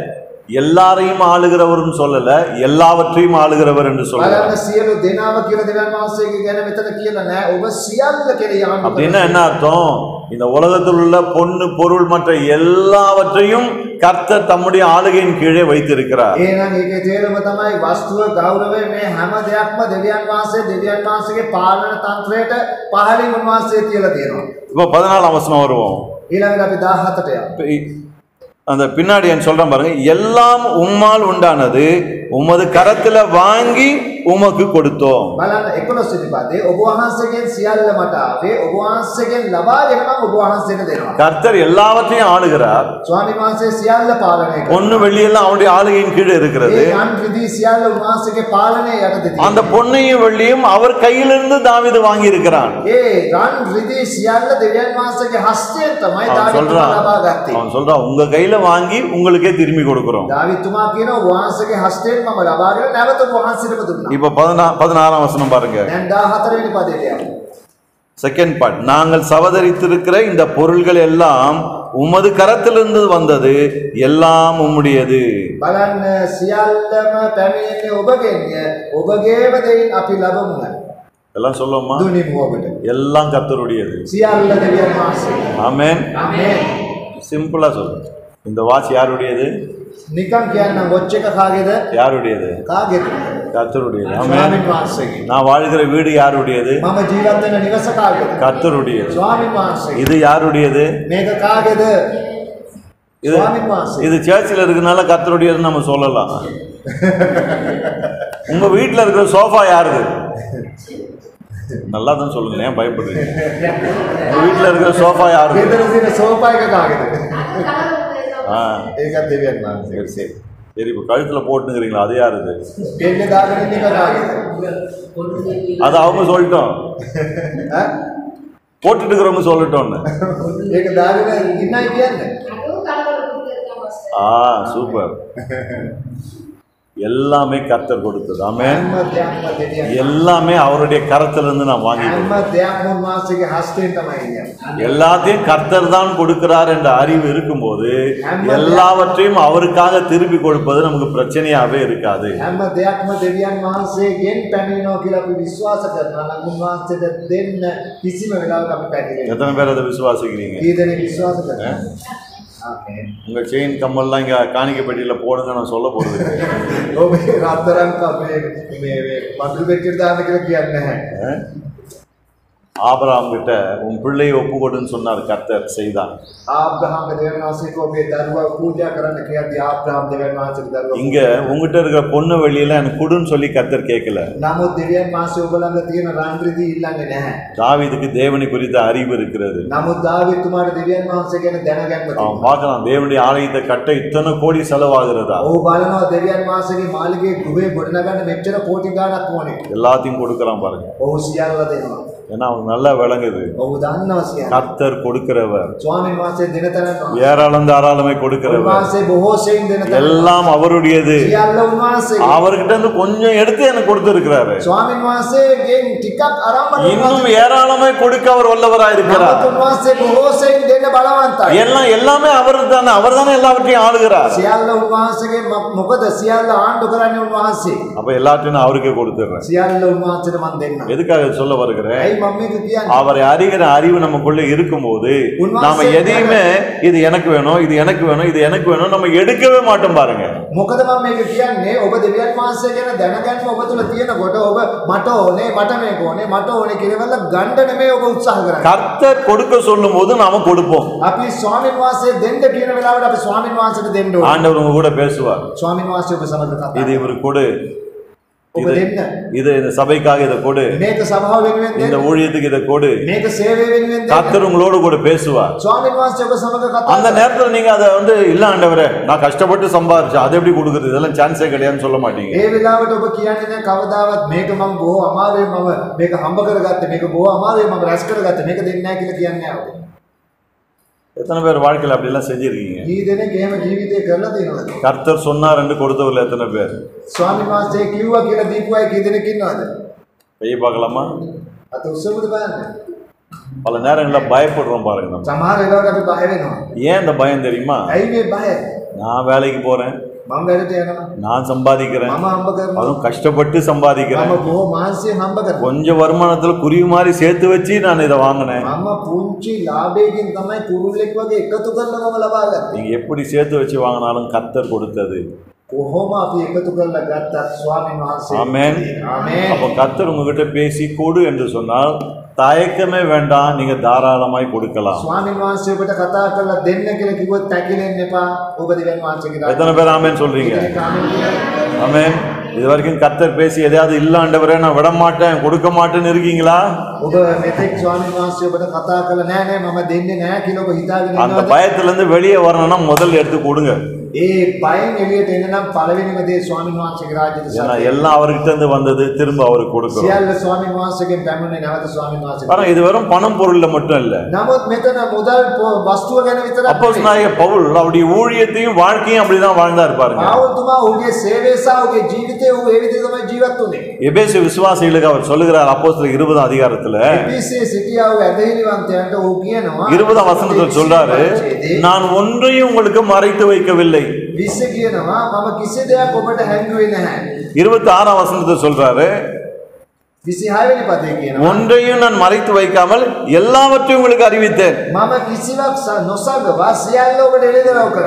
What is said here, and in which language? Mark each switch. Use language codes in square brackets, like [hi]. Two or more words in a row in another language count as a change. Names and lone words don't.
[ta] பாருங்க, எல்லாரையும் ஆளுகிறவர்னு சொல்லல, எல்லாவற்றையும் ஆளுகிறவர் என்று சொல்லல. [si] බලන්න සියලු දෙනාව කියලා දෙවියන් වහන්සේගේ ගැන මෙතන කියලා නෑ. ඔබ සියල්ල කෙරෙහි ආණ්ඩු [ta] அப்படின்னா என்ன அர்த்தம்? இந்த உலகத்தில் உள்ள பொண்ணு பொருள் மற்ற எல்லாவற்றையும் கர்த்தர் தம்முடைய ஆளுகையின் கீழே வைத்திருக்கிறார். [si] එහෙනම් ඒකේ තේරුම තමයි වස්තුව ගෞරවය මේ හැම දෙයක්ම දෙවියන් වහන්සේගේ පාලන තන්ත්‍රයට පහළින් උන්වහන්සේ තියලා තියෙනවා. [ta] இப்போ 14 வசனம் வருவோம். [si] ඊළඟට අපි 17ට යමු. [ta] அந்த பின்னாடி என்ன சொல்றேன் பாருங்க. எல்லாம் உம்மால் உண்டானது, உமது கரத்துல வாங்கி உமக்கு கொடுத்தோம். [si] බලන්න 11 වෙනි පදේ ඔබ වහන්සේගෙන් සියල්ල මට ආවේ, ඔබ වහන්සේගෙන් ලබාගෙන මම ඔබ වහන්සේට දෙනවා. [ta] கர்த்தர் எல்லாவற்றையும் ஆளுகிறார். [si] ස්වාමීන් වහන්සේ සියල්ල පාලනය කරනවා. [ta] பொண்ணு வெள்ளியெல்லாம் அவருடைய ஆளுகையின் கீழே இருக்கிறது. [si] ඒ යන් රිදී සියල්ල උන්වහන්සේගේ පාලනය යටතේ තියෙනවා. [ta] அந்த பொன்னையும் வெள்ளியும் அவர் கையிலிருந்து தாவீது வாங்கி இருக்கிறான். [si] ඒ රන් රිදී සියල්ල දෙවියන් වහන්සේගේ හස්තයෙන් තමයි දාවීද් ලබා ගත්තේ. [ta] அவன் சொல்றான், உங்க கையில வாங்கி உங்களுக்கே திரும்பி கொடுக்கிறோம். [si] දාවීද් තුමා කියනවා ඔබ වහන්සේගේ හස්තයෙන් මම ලබාගෙන නැවත ඔබ වහන්සේටම දුන්නා. [ta] இப்ப 16 வசனம் பாருங்க. [si] දැන් 14 වෙනි පදයට යමු. [en] second part. [ta] நாங்கள் சவதரித்திருக்கிற இந்த பொருள்கள் எல்லாம் உமது கரத்திலிருந்து வந்தது, எல்லாம் உம்முடையது. [si] බලන්න සියල්ලම පැමිණෙන්නේ ඔබගෙන්ය, ඔබගේම දෙයින් අපි ලබමු. [ta] எல்லாம் சொல்லுவோமா? [si] දුනිමු ඔබට. [ta] எல்லாம் கர்த்தருடையது. [si] සියල්ල දෙවියන් වහන්සේ. [ta] ஆமென். [si] ආමේන්. [ta] சிம்பிளா சொல்லு. இந்த வாட்ச் யாருடையது? [si] නිකන් කියන්න වොච් එක කාගේද? [ta] யாருடையது? [si] කාගේද? [ta] கர்த்தருடையது. ஆமென். [si] ස්වාමීන් වහන්සේගේ. [ta] நான் வாழ்கிற வீடு யாருடையது? [si] මම ජීවත් වෙන නිවස කාගේද? [ta] கர்த்தருடையது. [si] ස්වාමීන් වහන්සේගේ. [ta] இது யாருடையது? [si] මේක කාගේද? [ta] இது [si] ස්වාමීන් වහන්සේ. [ta] இது சர்ச்சில் இருக்கனால கர்த்தருடையதுன்னு நம்ம சொல்லலாம். உங்க வீட்டில் இருக்கிற சோஃபா யாருது? நல்லா தான் சொல்லுங்க, ஏன் பயப்படுறீங்க? உங்க வீட்டில் இருக்கிற சோஃபா யாருது? [si] ගෙදර තියෙන සෝෆා එක කාගේද? ඒකත් දෙවියන් වහන්සේ. [ta] சரி சரி சரி. இப்போ கழுத்தில் போட்டுங்கிறீங்களா, அது யாருது? [si] දෙන්න දාගෙන ඉන්න එක කාගේද? [ta] அது அவங்க சொல்லிட்டோம், போட்டுட்டு இருக்கிறவங்க சொல்லட்டோன்னு. [si] ඒක දාගෙන ඉන්නයි කියන්නේ. [ta] சூப்பர். எல்லாமே கர்த்தர் கொடுத்தது. ஆமென். [si] හැම දෙයක්ම දෙවියන්. [ta] எல்லாமே அவருடைய கரத்திலிருந்து நான் வாங்கிட்டேன். [si] හැම දෙයක්ම උන්වහන්සේගේ හස්තයෙන් තමයි ඉන්නේ. [ta] எல்லாத்தையும் கர்த்தர் தான் கொடுக்கிறார் என்ற அறிவு இருக்கும்போது எல்லாவற்றையும் அவருக்காக திருப்பி கொடுப்பது நமக்கு பிரச்சனையாவே இருக்காது. [si] හැම දෙයක්ම දෙවියන් වහන්සේගෙන් පැමිණෙනවා කියලා අපි විශ්වාස කරනවා නම් උන්වහන්සේට දෙන්න කිසිම වෙලාවක අපි පැහැදිලි. [ta] எத்தனை பேர் அதை விசுவாசிக்கிறீங்க? [si] ඊදෙනේ විශ්වාස කරනවා. ආමේන්. [ta] உங்க செயின் கம்மல்லாம் இங்க காணிக்கை பெட்டியில போடுங்க, நான் சொல்ல போறது கிடையாது. [si] ඔබේ රත්තරන් මේ මඩුල් පෙට්ටියට දාන්න කියලා කියන්නේ නැහැ. [ta] ஆபிரகாம் கிட்ட உன் பிள்ளையை ஒப்புக்கொடுன்னு சொன்னார், கர்த்தர் செய்தான். [si] ආබ්‍රහාම් දෙවියන් වහන්සේට ඔබේ දරුවා පූජා කරන්න කියද්දී ආබ්‍රහාම් දෙවියන් වහන්සේට දරුවා. [ta] இங்க உங்ககிட்ட இருக்கிற பொண்ணு வெளியில எனக்கு கொடுன்னு சொல்லி கர்த்தர் கேட்கல. [si] නමුත් දෙවියන් වහන්සේ ඔබ ළඟ තියෙන රන් රිදී ඉල්ලන්නේ නැහැ. [ta] தாவீதுக்கு தேவனை குறித்த அறிவு இருக்கிறது. [si] නමුත් දාවීද් තුමාට දෙවියන් වහන්සේ ගැන දැනගන්න [ta] அவன் [si] තියෙනවා. [ta] பார்க்கலாம், தேவனுடைய ஆலயத்தை கட்ட இத்தனை கோடி செலவாகிறதா. [si] ඔහු බලනවා දෙවියන් වහන්සේගේ මාලිගයේ ගෘහය ගොඩනගන්න මෙච්චර කෝටි ගාණක් ඕනේ. [ta] எல்லாத்தையும் கொடுக்கறான் பாருங்க. [si] ඔහු සියල්ල දෙනවා. [ta] ஏன்னா அவனுக்கு நல்லா விளங்குது, [si] ඔහු දන්නවා සියල්ල. [ta] கர்த்தர் கொடுக்கிறவர், [si] ස්වාමීන් වහන්සේ දෙන තැන [ta] ஏராளம் தாராளமே கொடுக்கிறவர், [si] උන්වහන්සේ බොහෝ සෙයින් දෙන තැන [ta] எல்லாம் அவருடையது. [si] සියල්ල උන්වහන්සේගේ. [ta] அவர்கிட்ட இருந்து கொஞ்சம் எடுத்து எனக்கு கொடுத்திருக்கிறாரு. [si] ස්වාමීන් වහන්සේගෙන් ටිකක් අරන් [ta] இன்னும் ஏராளமே கொடுக்க அவர் வல்லவராய் இருக்கிறார். [si] උන්වහන්සේ බොහෝ සෙයින් දෙන්න බලවන්තයි. [ta] எல்லாமே அவர்தானே, அவர்தானே எல்லாவற்றையும் ஆளுகிறார். [si] සියල්ල උන්වහන්සේගේ මොකද සියල්ල ආණ්ඩු කරන්නේ උන්වහන්සේ. [ta] அப்ப எல்லாத்தையும் அவருக்கே கொடுத்துறேன். [si] සියල්ල උන්වහන්සේට මම දෙන්නම්. [ta] எதுக்காக சொல்ல வருகிறேன்? [si] ඇයි මම මේක කියන්නේ? [ta] அவரை அறிகிற அறிவு நமக்குள்ள இருக்கும்போது நாம எதையுமே இது எனக்கு வேணும், இது எனக்கு வேணும், இது எனக்கு வேணும் நம்ம எடுக்கவே மாட்டோம் பாருங்க. [si] මොකද මම මේක කියන්නේ ඔබ දෙවියන් වහන්සේ ගැන දැනගන්න ඔබ තුල තියෙනකොට ඔබ මට ඕනේ, මට මේක ඕනේ, මට ඕනේ කියලා ගණ්ඩ නෙමෙයි ඔබ උත්සාහ කරන්නේ. [ta] கர்த்தர் கொடுக்க சொல்லும் போது நாம கொடுப்போம். [si] අපි ස්වාමීන් වහන්සේ දෙන්න කියන වෙලාවට අපි ස්වාමීන් වහන්සේට දෙන්න ඕනේ. [ta] ஆண்டவர் உங்க கூட பேசுவார். [si] ස්වාමීන් වහන්සේ ඔබ සමග කතා [ta] இது இவருக்கு கொடு, [si] ඔබ දෙන්න. [ta] இது இந்த சபைக்காக இதை கொடு, [si] මේක සභාව වෙනුවෙන් [ta] இந்த [si] දෙන්න. [ta] ஊழியத்துக்கு இதை கொடு. [si] මේක සේවය වෙනුවෙන් දෙන්න. [ta] கர்த்தர் உங்களோடு கூட பேசுவார். [si] ස්වාමීන් වහන්සේ ඔබ සමග කතා [ta] அந்த நேரத்துல நீங்க அதை இல்ல ஆண்டவரே நான் கஷ்டப்பட்டு சம்பாதிச்சேன் அதை எப்படி கொடுக்குறது, இதெல்லாம் சான்ஸே கிடையாதுன்னு சொல்ல மாட்டீங்க. [si] ඒ වෙලාවට ඔබ කියන්නේ නැහැ කවදාවත් මේක මම බොහෝ අමාරුවෙන් මම මේක හම්බ කරගත්තේ, මේක බොහෝ අමාරුවෙන් මම රැස් කරගත්තේ, මේක දෙන්නේ නැහැ කියලා කියන්නේ නැහැ ඔබ. [ta] எத்தனை பேர் வாழ்க்கையில் அப்படி எல்லாம் செஞ்சிருக்கீங்க? [si] ඊ දෙනෙක් එහෙම ජීවිතේ කරලා තියෙනවද? [ta] கர்த்தர் சொன்னார் என்று கொடுத்தவர்கள் எத்தனை பேர்? [si] ස්වාමීන් වහන්සේ කිව්වා කියලා දීපු අය කී දෙනෙක් ඉන්නවද? [ta] கையை பார்க்கலாமா? [si] අත උස්සමුද බලන්න. [ta] பல நேரங்களில் பயப்படுறோம் பாருங்க நம்ம. [si] සමහර වෙලාවට අපි බය වෙනවා. [ta] ஏன் இந்த பயம் தெரியுமா? [si] ඇයි මේ බය? [ta] நான் வேலைக்கு போறேன், [si] මම වැඩට යනවා. [ta] நான் சம்பாதிக்கிறேன், [si] මම හම්බ කරනවා. [ta] அதுவும் கஷ்டப்பட்டு சம்பாதிக்கிறேன். [si] මම බොහෝ මාංශයෙන් හම්බ කරනවා. [ta] கொஞ்சம் வருமானத்துல குருவி மாதிரி சேர்த்து வச்சு நான் இதை வாங்கினேன். [si] මම පුංචි ලාභයකින් තමයි කුරුල්ලෙක් වගේ එකතු කරලා මම ලබා ගත්තේ. [ta] நீங்க எப்படி சேர்த்து வச்சு வாங்கினாலும் கர்த்தர் கொடுத்தது. [si] කොහොම අපි එකතු කරලා ගත්තත් ස්වාමීන් වහන්සේ. [ta] ஆமென். [si] ආමේන්. [ta] அப்ப கர்த்தர் உங்ககிட்ட பேசி கொடு என்று சொன்னால் தயக்கமே வேண்டாம், நீங்க தாராளமாய் கொடுக்கலாம். [si] ස්වාමීන් වහන්සේ ඔබට කතා කරලා දෙන්න කියලා කිව්වොත් තැකිලෙන්න එපා. ඔබ දෙවියන් වහන්සේගේ [ta] எத்தனை பேர் ஆமென் சொல்றீங்க? ஆமென். இது வரைக்கும் கர்த்தர் பேசி எதையாவது இல்ல ஆண்டவரே நான் விட மாட்டேன் கொடுக்க மாட்டேன்னு இருக்கீங்களா? [si] ඔබ මෙතෙක් ස්වාමීන් වහන්සේ ඔබට කතා කරලා නෑ නෑ මම දෙන්නේ නෑ කියලා ඔබ හිතාගෙන [ta] அந்த [si] ඉන්නවද? [ta] பயத்துல இருந்து வெளியே வரணும்னா முதல்ல எடுத்து கொடுங்க. [si] ඒ බයෙන් එළියට එන්න නම් පළවෙනිම දේ ස්වාමීන් වහන්සේගේ රාජ්‍යයට [ta] ஏன்னா [si] සත්‍යය. [ta] எல்லாம் அவர்கிட்ட இருந்து வந்தது திரும்ப அவருக்கு கொடுக்கிறோம். [si] සියල්ල ස්වාමීන් වහන්සේගෙන් පැමිණෙන්නේ නැවත ස්වාමීන් වහන්සේට. [ta] ஆனா இது வெறும் பணம் பொருள்ல மட்டும் இல்ல. [si] නමුත් මෙතන මුදල් වස්තුව ගැන විතරක් [ta] அப்போஸ்தலனாகிய பவுல் அவருடைய ஊழியத்தையும் வாழ்க்கையும் அப்படிதான் வாழ்ந்தார் பாருங்க. [si] පාවුල්තුමා ඔහුගේ සේවය සහ ඔහුගේ ජීවිතය ඔහු ඒ විදිහට තමයි ජීවත් වුනේ. [ta] எபேசு விசுவாசிகளுக்கு அவர் சொல்லுகிறார் அப்போஸ்தலர் 20 அதிகாரத்துல [si] එපිසේ සිටියා වූ ඇදහිලිවන්තයන්ට ඔහු කියනවා [ta] 20 வசனத்தில் சொல்றாரு, நான் ஒன்றையும் உங்களுக்கு மறைத்து வைக்கவில்லை. [si] 20 කියනවා මම කිසි දෙයක් ඔබට හැංගුවේ නැහැ. [ta] 26 வசனத்தில் சொல்றாரு, [si] 26 වෙනි පදේ කියනවා [ta] ஒன்றையும் நான் மறைத்து வைக்காமல் எல்லாவற்றையும் உங்களுக்கு அறிவித்தேன். [si] මම කිසිවක් නොසගවා සියල්ල ඔබට එළිදරව් කරා.